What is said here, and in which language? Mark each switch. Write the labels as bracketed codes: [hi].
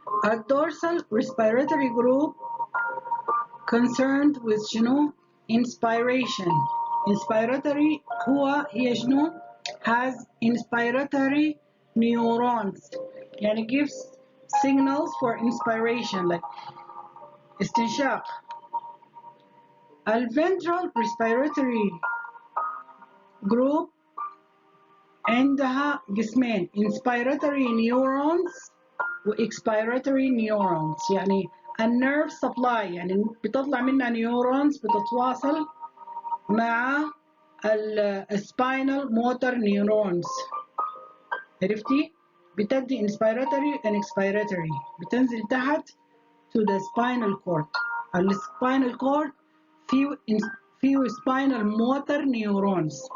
[en] A dorsal respiratory group concerned with [ar] شنو؟ [en] inspiration. inspiratory [ar] هي شنو؟ [en] has inspiratory neurons، يعني gives signals for inspiration like استنشاق. [ar] الventral respiratory group عندها قسمين، inspiratory neurons و expiratory neurons، يعني النيرف سبلاي، يعني بتطلع منها نيورونز بتتواصل مع السباينال موتور نيورونز، عرفتي؟ بتدي [en] inspiratory and expiratory، [ar] بتنزل تحت to the spinal cord. السباينال كورد فيه spinal motor neurons.